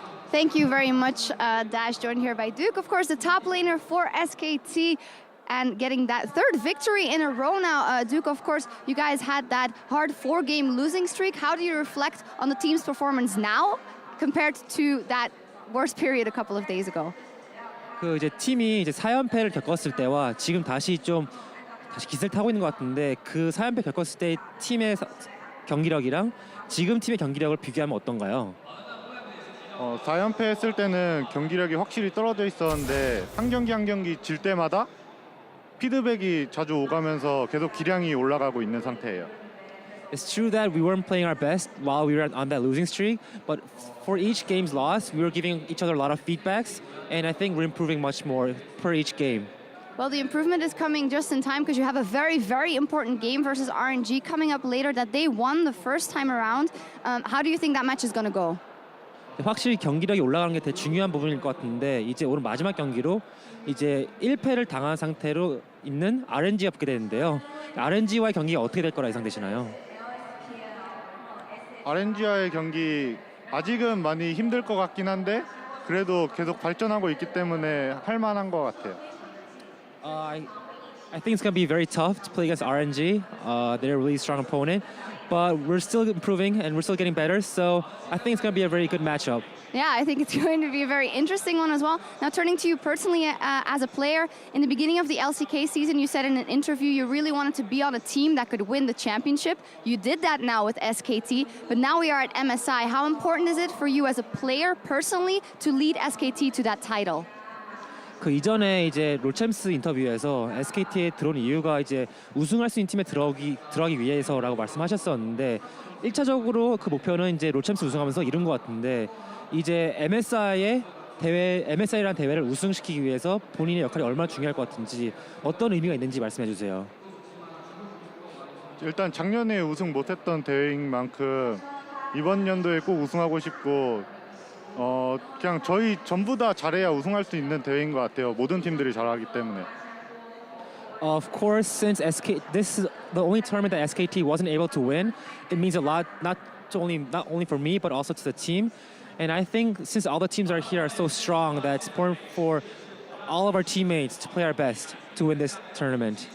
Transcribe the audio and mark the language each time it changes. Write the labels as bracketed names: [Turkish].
[English] Thank you very much, Dash, joined here by Duke. Of course, the top laner for SKT and getting that third victory in a row now. Duke, of course, you guys had that hard 4-game losing streak. How do you reflect on the team's performance now compared to that worst period a couple of days ago? [Korean] 이제 팀이 이제 4연패를 겪었을 때와 지금 다시 기세를 타고 있는 것 같은데 그 4연패 겪었을 때 팀의 경기력이랑 지금 팀의 경기력을 비교하면 어떤가요? 4연패 했을 때는 경기력이 확실히 떨어져 있었는데 한 경기 한 경기 질 때마다 피드백이 자주 오가면서 계속 기량이 올라가고 있는 상태예요. [English] It's true that we weren't playing our best while we were on that losing streak, but for each game's loss, we were giving each other a lot of feedbacks, and I think we're improving much more per each game. Well, the improvement is coming just in time because you have a very, very important game versus RNG coming up later that they won the first time around. How do you think that match is going to go? [Korean] 확실히 경기력이 올라가는 게 되게 중요한 부분일 것 같은데 이제 오늘 마지막 경기로 이제 1패를 당한 상태로 있는 RNG가 붙게 되는데요. RNG와의 경기가 어떻게 될 거라 예상되시나요? RNG와의 경기 아직은 많이 힘들 것 같긴 한데 그래도 계속 발전하고 있기 때문에 할 만한 것 같아요. [English] I think it's going to be very tough to play against RNG. They're a really strong opponent, but we're still improving and we're still getting better. So I think it's going to be a very good matchup. Yeah, I think it's going to be a very interesting one as well. Now, turning to you personally as a player, in the beginning of the LCK season, you said in an interview you really wanted to be on a team that could win the championship. You did that now with SKT, but now we are at MSI. How important is it for you as a player personally to lead SKT to that title? [Korean] 그 이전에 이제 롤챔스 인터뷰에서 SKT에 들어온 이유가 이제 우승할 수 있는 팀에 들어가기 위해서라고 말씀하셨었는데 1차적으로 그 목표는 이제 롤챔스 우승하면서 이룬 것 같은데 이제 MSI라는 대회를 우승시키기 위해서 본인의 역할이 얼마나 중요할 것 같은지 어떤 의미가 있는지 말씀해 주세요. 일단 작년에 우승 못했던 대회인 만큼 이번 연도에 꼭 우승하고 싶고 그냥 저희 전부 다 잘해야 우승할 수 있는 대회인 것 같아요. 모든 팀들이 잘하기 때문에. [English] Of course, since this is the only tournament that SKT wasn't able to win, it means a lot not only for me but also to the team. And I think since all the teams are here are so strong that it's important for all of our teammates to play our best to win this tournament.